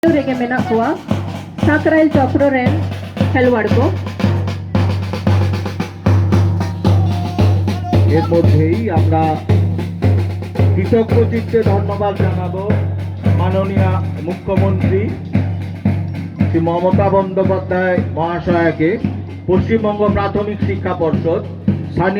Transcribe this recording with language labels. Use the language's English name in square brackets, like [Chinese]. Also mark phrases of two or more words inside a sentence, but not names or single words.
[Santali] ᱨᱮᱜᱮ ᱢᱮᱱᱟᱜ ᱠᱚᱣᱟ ᱥᱟᱠᱨᱟইᱞ ᱪᱚᱠᱨᱚ ᱨᱮᱱ ᱠᱷᱮᱞᱣᱟᱲ ᱠᱚ। [Bangla] এর মধ্যেই আমরা কৃতজ্ঞ চিত্তে ধন্যবাদ জানাবো মাননীয় মুখ্যমন্ত্রী শ্রী মমতা বন্দ্যোপাধ্যায় মহাশয়কে, পশ্চিমবঙ্গ প্রাথমিক শিক্ষা পর্ষদ, স্থানীয়